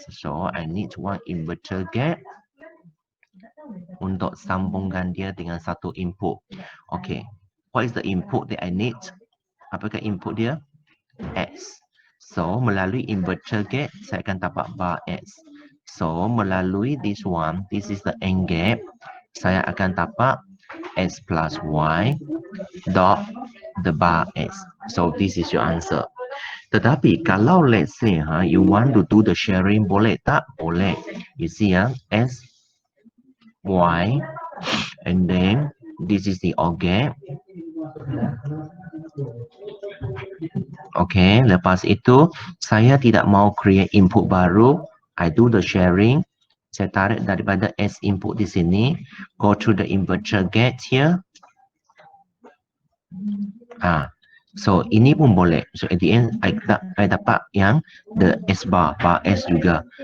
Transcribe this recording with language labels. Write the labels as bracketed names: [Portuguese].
[English] So I need one inverter gate [Malay] untuk sambungkan dia dengan satu [English] input. Okay, what is the input that I need? [Malay] Apakah input dia? X. So melalui inverter gate saya akan dapat bar X. [English] So [Malay] melalui [English] this one, this is the AND gate, [Malay] saya akan dapat [English] X plus Y dot the bar X. So this is your answer. [Malay] Tetapi kalau [English] let's say you want to do the sharing, [Malay] boleh tak? Boleh. [English] You see S Y, and then this is the OR gate. [Malay] Okay, lepas itu saya tidak mau create input baru. [English] I do the sharing. [Malay] Saya tarik daripada S input di sini. [English] Go to the inverter gate here. [Malay] So ini pun boleh. [English] So at the end, I [Malay] dapat yang [English] the S bar S juga.